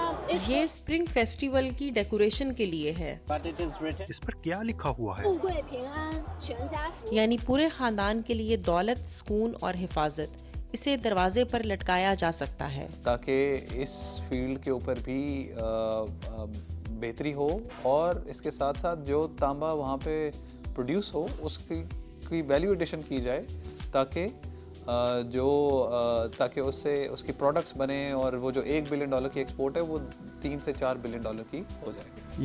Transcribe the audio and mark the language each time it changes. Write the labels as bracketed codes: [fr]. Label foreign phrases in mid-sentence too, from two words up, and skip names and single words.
[hi] ये [en] spring festival [hi] की डेकोरेशन के लिए है, इस पर क्या लिखा हुआ है? [zh] 富贵平安，全家福。 [hi] यानी पूरे खानदान के लिए दौलत, सुकून और हिफाजत। इसे दरवाजे पर लटकाया जा सकता है ताकि इस फील्ड के ऊपर भी बेहतरी हो और इसके साथ साथ जो तांबा वहाँ पे प्रोड्यूस हो उसकी [en] value addition [hi] की जाए ताकि ताकि उससे उसकी प्रोडक्ट्स बने और वो जो $1 बिलियन की एक्सपोर्ट है वो $3 से $4 बिलियन की हो जाए।